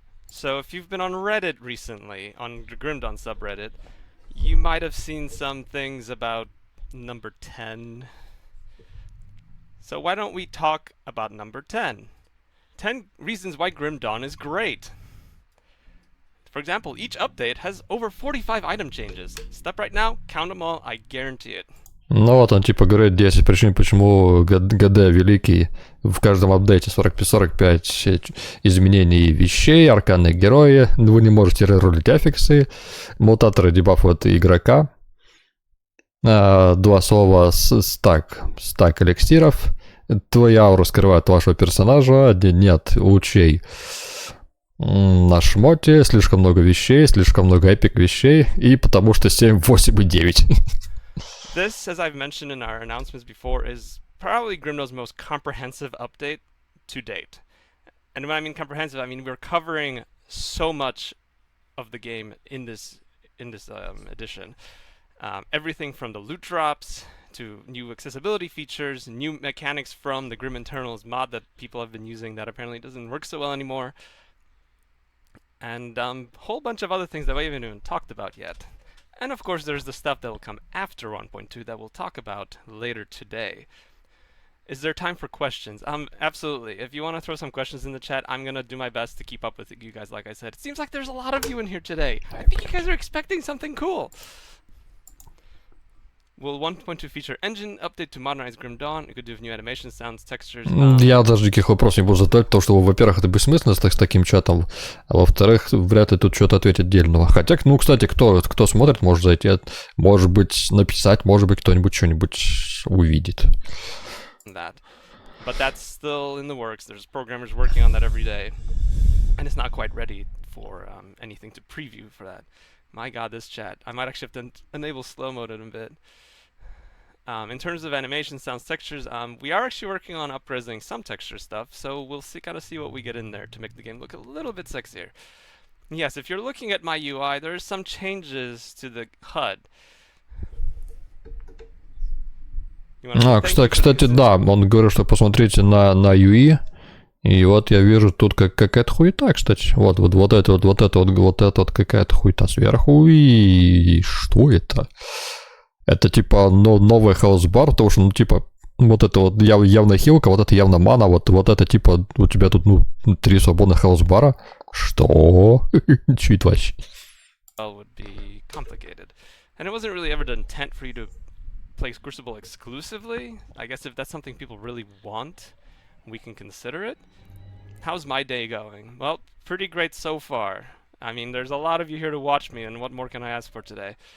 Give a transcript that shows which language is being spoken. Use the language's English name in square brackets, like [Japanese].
[English] So if you've been on Reddit recently, on the Grimdawn subreddit, you might have seen some things about number 10. So why don't we talk about number 10? 10 reasons why Grimdawn is great. For example, each update has over 45 item changes. Step right now, count them all, I guarantee it. [Russian] Ну вот он типа говорит 10 причин, почему ГД великий. В каждом апдейте 45 изменений вещей, арканные герои, вы не можете реролить аффиксы, мутаторы дебафуют игрока, 2 слова стак эликсиров, твоя аура скрывает вашего персонажа, нет лучей на шмоте, слишком много вещей, слишком много эпик вещей, и потому что 7, 8 и 9. [English] This, as I've mentioned in our announcements before, is probably Grimdawn's most comprehensive update to date. And when I mean comprehensive, I mean we're covering so much of the game in this edition. Everything from the loot drops to new accessibility features, new mechanics from the Grim Internals mod that people have been using that apparently doesn't work so well anymore. And a whole bunch of other things that we haven't even talked about yet. And of course, there's the stuff that will come after 1.2 that we'll talk about later today. Is there time for questions? Absolutely. If you want to throw some questions in the chat, I'm going to do my best to keep up with you guys, like I said. It seems like there's a lot of you in here today. I think you guys are expecting something cool. Will 1.2 feature engine update to modernize Grim Dawn? It could do new animation, sounds, textures. [Russian] Я даже никаких вопросов не буду задавать, потому что, во-первых, это бессмысленно с таким чатом, а во-вторых, вряд ли тут что-то ответить дельного. Хотя, ну, кстати, кто смотрит, может зайти, может быть, написать, может быть, кто-нибудь что-нибудь увидит. [English] That. But that's still in the works. There's programmers working on that every day. And it's not quite ready for anything to preview for that. My god, this chat. I might actually have to enable slow mode in a bit. In terms of animation, sounds, textures, we are actually working on up-resing some texture stuff, so we'll kind of see what we get in there to make the game look a little bit sexier. Yes, if you're looking at my UI, there are some changes to the HUD. [Russian] Кстати, да, он говорит, что посмотрите на UI, и вот я вижу тут какая-то хуета, кстати. Вот это какая-то хуета сверху, и что это? Это типа новый хелсбар, потому что, ну, типа, вот это вот явно хилка, вот это явно мана, вот это типа, у тебя тут, ну, 3 свободных хелсбара. Что? Чуть вообще. [English] Would be complicated. And it wasn't really ever the intent for you to play Crucible exclusively. I guess if that's something people really want, we can consider it. How's my day going? Well, pretty great so far. I mean, there's a lot of you here to watch me, and what more can I ask for today?